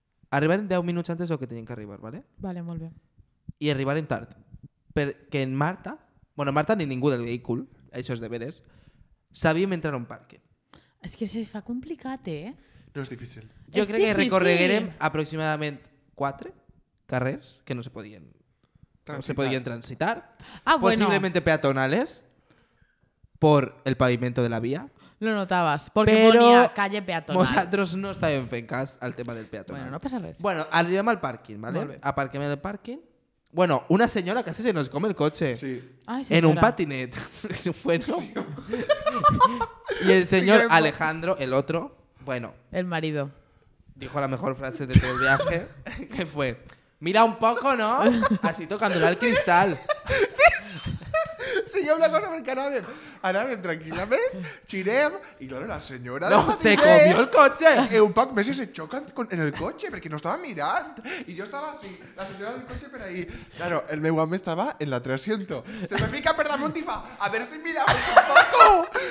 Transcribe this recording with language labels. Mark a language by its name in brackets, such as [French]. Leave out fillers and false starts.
[Catalan] Arribarem 10 minuts antes del que teníem que arribar, ¿vale? Vale, molt bé. I arribarem tard. Perquè en Marta, bueno, Marta ni ningú del vehícul, això és de veres, sabíem entrar a un pàrquing. És que se fa complicat, eh? No és difícil. Jo És crec que difícil. recorreguerem aproximadament 4 carrers que no se podien transitar. Ah, bueno. [Spanish] Posiblemente peatonales por el pavimento de la vía. Lo notabas, porque Pero ponía calle peatonal. [Catalan] Nosaltres no estàvem fent cas al tema del peatonal. Bueno, no passa res. Bueno, arribem al pàrquing, Molt ¿vale? bé. Aparquem en el pàrquing. [Spanish] Bueno, una señora casi se nos come el coche. Sí. Ay, [Catalan] En un [Spanish] señora. [Catalan] patinet. Bueno. [Spanish] Y el señor Sí, que- Alejandro, el otro, bueno, El marido. dijo la mejor frase de todo el viaje, que fue, mira un poco, ¿no? Así tocándole al cristal. [Catalan] Sí, hi ha una cosa perquè anàvem tranquil·lament, girem, i claro, la senyora [Spanish] No, [Catalan] del [Spanish] se [Catalan] patinet, [Spanish] comió el coche. [Catalan] un poc més i se xoca en el cotxe, perquè no estava mirant. I jo estava així, la senyora del cotxe per ahí. Claro, el meu home estava en l'altre asiento. Se me fica per damunt i fa, [Spanish] a ver si miramos un poco.